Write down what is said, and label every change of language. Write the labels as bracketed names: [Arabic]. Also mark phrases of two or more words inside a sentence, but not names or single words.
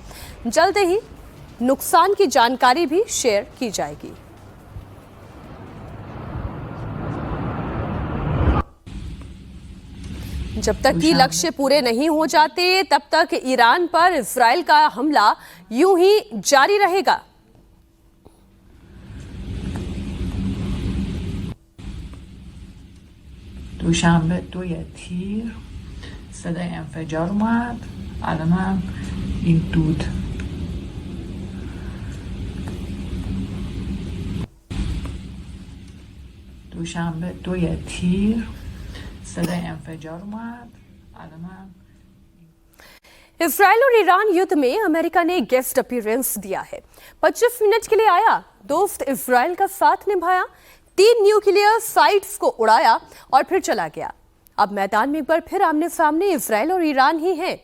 [Hindi] जल्द ही नुकसान की जानकारी भी शेयर की जाएगी। जब तक कि लक्ष्य पूरे नहीं हो जाते तब तक ईरान पर इजराइल का हमला यूं ही जारी रहेगा। [Persian] دوشنبه 2 تیر صدای انفجار اومد. الان هم این دود دوشنبه 2 تیر صدای انفجار اومد. الان هم [Hindi] इजराइल और ईरान युद्ध में अमेरिका ने [English] guest appearance [Hindi] दिया है। 25 मिनट के लिए आया, दोस्त इजराइल का साथ निभाया, 3 [English] nuclear sites [Hindi] को उड़ाया और फिर चला गया। अब मैदान में एक बार फिर आमने सामने इजराइल और ईरान ही हैं।